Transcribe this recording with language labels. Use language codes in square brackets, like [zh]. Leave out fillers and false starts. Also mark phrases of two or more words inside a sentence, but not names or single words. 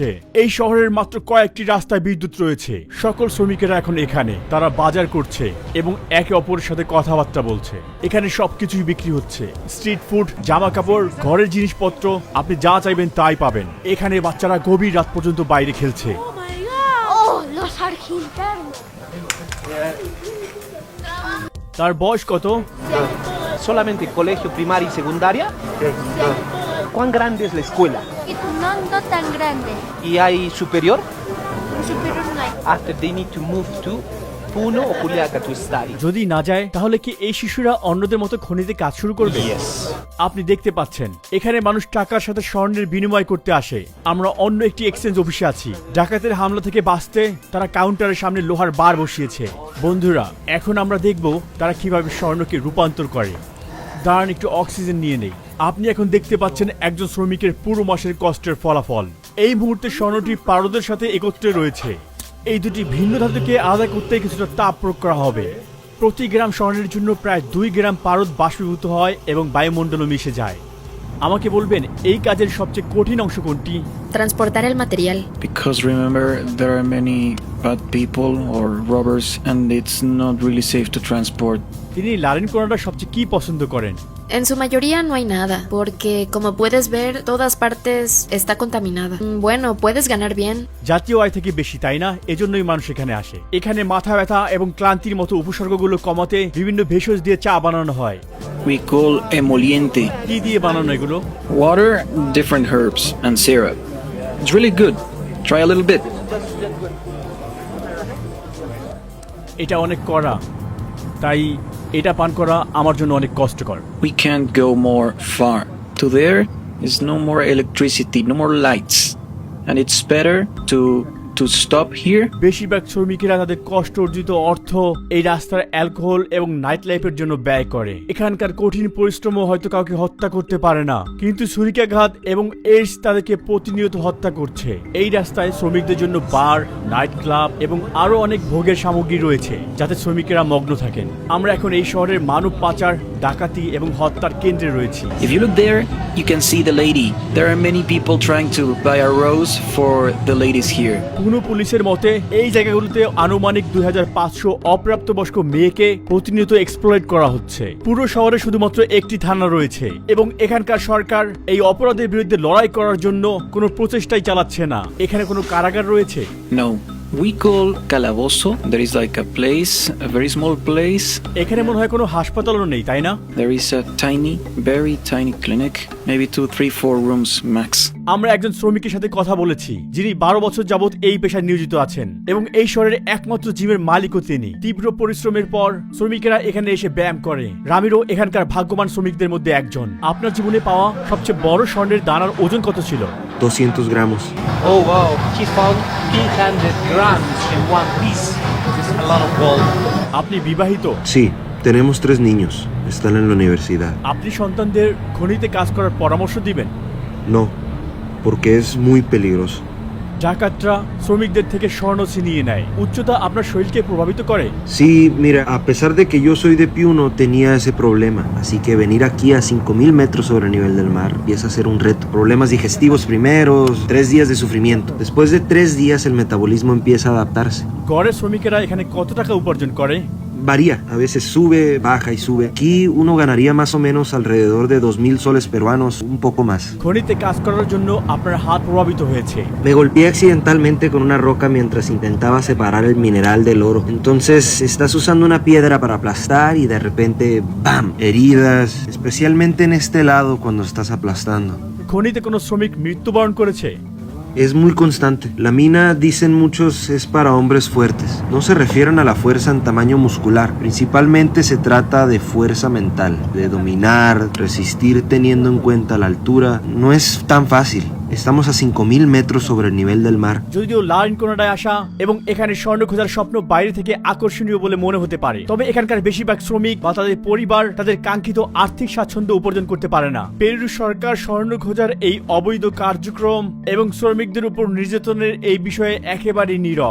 [bn] এই শহরের মাত্র কয়েকটি রাস্তায় বিদ্যুৎ রয়েছে। সকল শ্রমিকেরা এখন এখানে, তারা বাজার করছে এবং একে অপরের সাথে কথাবার্তা বলছে। এখানে সবকিছুই বিক্রি হচ্ছে, [en] street food, [bn] জামা কাপড়, ঘরের জিনিসপত্র, আপনি যা চাইবেন তাই পাবেন। এখানে বাচ্চারা গভীর রাত পর্যন্ত বাইরে খেলছে। [en] Oh my god! [es] Oh, los argentinos. [bn] তার বয়স কত? [es] Solamente colegio primaria y secundaria. ¿Cuán grande es la escuela? No tan grande. ¿Y hay superior? Superior no hay. [en] After they need to move to Puno o Juliaca to study. [bn] যদি না যায় তাহলে কি এই শিশুরা অন্যদের মতো খনিতে কাজ শুরু করবে? [en] Yes. [bn] আপনি দেখতে পাচ্ছেন এখানে মানুষ টাকার সাথে স্বর্ণের বিনিময় করতে আসে। আমরা অন্য একটি [en] exchange office [bn] আছি। ডাকাতের হামলা থেকে বাঁচতে তারা কাউন্টারের সামনে লোহার বার বসিয়েছে। বন্ধুরা, এখন আমরা দেখব তারা কিভাবে স্বর্ণকে রূপান্তর করে। দাঁড়ান, একটু অক্সিজেন নিয়ে নেই। আপনি এখন দেখতে পাচ্ছেন একজন শ্রমিকের পুরো মাসের কষ্টের ফলাফল। এই মুহূর্তে স্বর্ণটি পারদের সাথে একত্রে রয়েছে। এই দুটি ভিন্ন ধাতুকে আলাদা করতে কিছুটা তাপ প্রয়োগ করা হবে। প্রতি গ্রাম স্বর্ণের জন্য প্রায় 2 গ্রাম পারদ বাষ্পীভূত হয় এবং বায়ুমণ্ডলে মিশে যায়। আমাকে বলবেন এই কাজের সবচেয়ে কঠিন অংশ কোনটি? [es] Transportar el material. [en] Because remember, there are many bad people or robbers, and it's not really safe to transport. [bn] তিনি লারেন কোনাডা সবচেয়ে কি পছন্দ করেন? [es] En su mayoría no hay nada, porque como puedes ver, todas partes está contaminada. Bueno, puedes ganar bien. [bn] জাতীয় আয় থেকে বেশি, তাই না? এজন্যই মানুষ এখানে আসে। এখানে মাথা ব্যথা এবং ক্লান্তির মতো উপসর্গগুলো কমাতে বিভিন্ন ভেষজ দিয়ে চা বানানো হয়। [en] We call emoliente. [bn] কি দিয়ে বানানো এগুলো? [en] Water, different herbs, and syrup. It's really good. Try a little bit. [bn] এটা অনেক কড়া, তাই এটা পান করা আমার জন্য অনেক কষ্টকর। [en] We can't go more far. To there is no more electricity, no more lights. And it's better to stop here. [bn] বেশিরভাগ শ্রমিকেরা তাদের কষ্ট অর্জিত অর্থ এই রাস্তার অ্যালকোহল এবং [en] night life [bn] জন্য ব্যয় করে। এখানকার কঠিন পরিশ্রমও হয়তো কাউকে হত্যা করতে পারে না, কিন্তু ছুরিকাঘাত এবং এইডস তাদেরকে প্রতিনিয়ত হত্যা করছে। এই রাস্তায় শ্রমিকদের জন্য বার, [en] night club [bn] এবং আরো অনেক ভোগের সামগ্রী রয়েছে যাতে শ্রমিকেরা মগ্ন থাকেন। আমরা এখন এই শহরের মানব পাচার, ডাকাতি এবং হত্যার কেন্দ্রে রয়েছি। [en] If you look there, you can see the lady. There are many people trying to buy a rose for the ladies here. [bn] পুনঃ পুলিশের মতে এই জায়গাগুলোতে আনুমানিক 2500 অপ্রাপ্তবয়স্ক মেয়েকে প্রতিনিয়ত এক্সপ্লয়েট করা হচ্ছে। পুরো শহরে শুধুমাত্র একটি থানা রয়েছে এবং এখানকার সরকার এই অপরাধের বিরুদ্ধে লড়াই করার জন্য কোনো প্রচেষ্টাই চালাচ্ছে না। এখানে কোনো কারাগার রয়েছে? [en] No. We call Calabozo. There is like a place, a very small place. [bn] এখানে মনে হয় কোনো হাসপাতালও নেই, তাই না? [en] There is a tiny, very tiny clinic. Maybe 2, 3, 4 rooms max. [bn] আমরা একজন শ্রমিকের সাথে কথা বলেছি যিনি 12 বছর যাবত এই পেশায় নিয়োজিত আছেন এবং এই শহরের একমাত্র জিমের মালিকও তিনি। তীব্র পরিশ্রমের পর শ্রমিকেরা এখানে এসে ব্যায়াম করে। রামিরো এখানকার ভাগ্যবান শ্রমিকদের মধ্যে একজন। আপনার জীবনে পাওয়া সবচেয়ে বড় স্বর্ণের দানার ওজন কত ছিল? [es] 200 gramos. [en] Oh wow, he found 300 grams in one piece. It's a lot of gold. [bn] আপনি বিবাহিত? [es] Sí, tenemos 3 niños. Están en la universidad. [bn] আপনি সন্তানদের খনিতে কাজ করার পরামর্শ দিবেন? [es] No, porque es muy peligroso. [bn] ডাকাতরা শ্রমিকদের থেকে স্বর্ণ ছিনিয়ে নেয়। উচ্চতা আপনার শরীরকে প্রভাবিত করে? [es] Sí, mira, a pesar de que yo soy de Piuno, tenía ese problema. Así que venir aquí a 5000 metros sobre el nivel del mar empieza a ser un reto. Problemas digestivos primeros, 3 días de sufrimiento. Después de 3 días el metabolismo empieza a adaptarse. [bn] গড়ে শ্রমিকেরা এখানে কত টাকা উপার্জন করে? [es] Varía, a veces sube, baja y sube. Aquí uno ganaría más o menos alrededor de 2000 soles peruanos, un poco más. [bn] খনিতে কাজ করার জন্য আপনার হাত প্রভাবিত হয়েছে। [es] Me golpeé accidentalmente con una roca mientras intentaba separar el mineral del oro. Entonces estás usando una piedra para aplastar y de repente ¡bam! Heridas, especialmente en este lado cuando estás aplastando. [bn] খনিতে কোনো শ্রমিক মৃত্যুবরণ করেছে? [es] Es muy constante. La mina, dicen muchos, es para hombres fuertes. No se refieren a la fuerza en tamaño muscular. Principalmente se trata de fuerza mental, de dominar, resistir teniendo en cuenta la altura. No es tan fácil. Estamos a 5000 metros sobre el nivel del mar. [bn] যদিও লারেন কোনাডায় আসা এবং এখানে স্বর্ণ খোঁজার স্বপ্ন বাইরে থেকে আকর্ষণীয় বলে মনে হতে পারে, তবে এখানকার বেশিরভাগ শ্রমিক বা তাদের পরিবার তাদের কাঙ্ক্ষিত আর্থিক স্বাচ্ছন্দ্য উপার্জন করতে পারে না। পেরু সরকার স্বর্ণ খোঁজার এই অবৈধ কার্যক্রম এবং শ্রমিকদের উপর নির্যাতনের এই বিষয়ে একেবারেই নীরব।